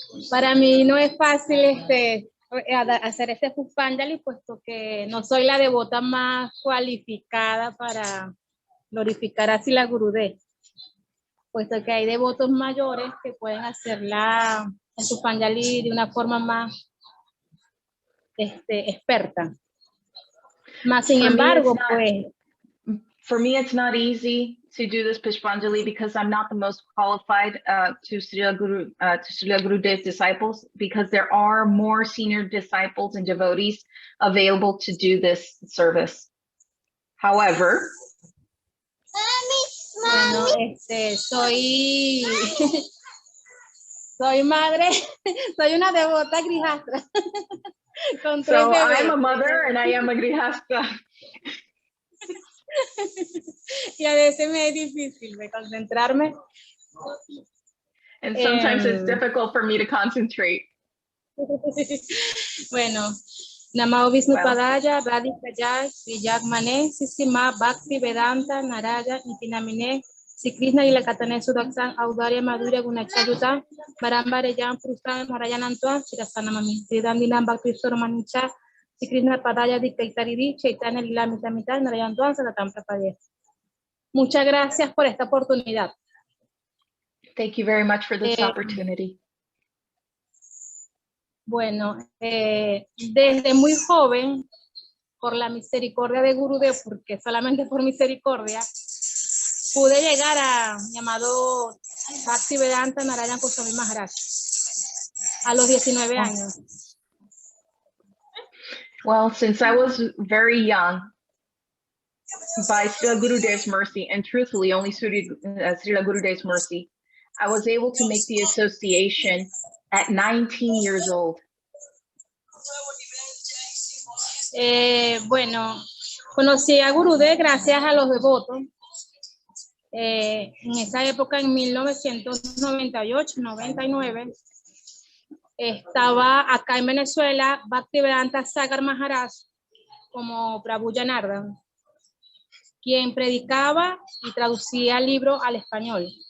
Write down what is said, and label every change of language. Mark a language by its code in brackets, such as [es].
[es] Para mí no es fácil hacer este Pushpanjali, puesto que no soy la devota más cualificada para glorificar a Srila Gurudev, puesto que hay devotos mayores que pueden hacerla en Pushpanjali de una forma más experta. Más sin embargo, pues [en] For me, it's not easy to do this Pushpanjali because I'm not the most qualified to Srila Gurudev's disciples, because there are more senior disciples and devotees available to do this service. However, [es] bueno, soy soy madre, soy una devota grijastra. Con 3 [en] so [es] bebés. [en] I'm a mother and I am a grihasta. [es] Y a veces me es difícil de concentrarme. [en] And sometimes it's difficult for me to concentrate. [sa] Bueno, Namah Vishnu Padaya, Radhika Jai, Vijak Mane, Sisima, Bhakti Vedanta, Naraya, Itinamine, Sri Krishna y la Katane Sudaksan, Audaria Madhurya Gunachayuta, Barambare Jan Prustan, Marayanantua, Shirasana Mami, Sridandinam Bhakti Soromanicha, Sri Krishna Padaya Dikaitaridi, Chaitanya Lila Mitamita, Narayantua, Sadatam Prapadya. [es] Muchas gracias por esta oportunidad. [en] Thank you very much for this opportunity. [es] Bueno, desde muy joven, por la misericordia de Gurudev, porque solamente por misericordia, pude llegar a llamado Bhakti Vedanta Narayan Goswami Maharaj a los 19 años. [en] Well, since I was very young, by Srila Gurudev's mercy, and truthfully only Srila Gurudev's mercy, I was able to make the association at 19 years old. [es] Bueno, conocí a Gurudev gracias a los devotos. En esa época, en 1998-99, estaba acá en Venezuela Bhaktivedanta Sagar Maharaj como Prabhu Janardhan, quien predicaba y traducía el libro al español.